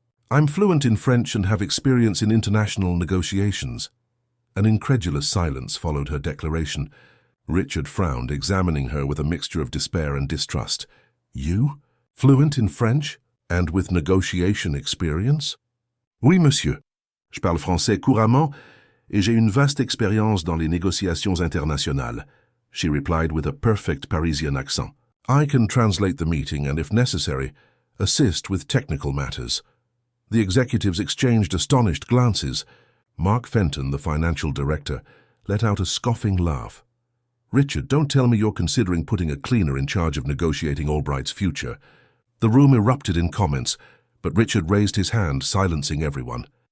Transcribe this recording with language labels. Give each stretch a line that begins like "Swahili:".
English: "I'm fluent in French and have experience in international negotiations." An incredulous silence followed her declaration. Richard frowned, examining her with a mixture of despair and distrust. "You? Fluent in French? And with negotiation experience?"
French: "Oui, monsieur. Je parle français couramment, et j'ai une vaste expérience dans les négociations internationales,"
English: she replied with a perfect Parisian accent. "I can translate the meeting and, if necessary, assist with technical matters." The executives exchanged astonished glances. Mark Fenton, the financial director, let out a scoffing laugh. "Richard, don't tell me you're considering putting a cleaner in charge of negotiating Albright's future." The room erupted in comments, but Richard raised his hand, silencing everyone.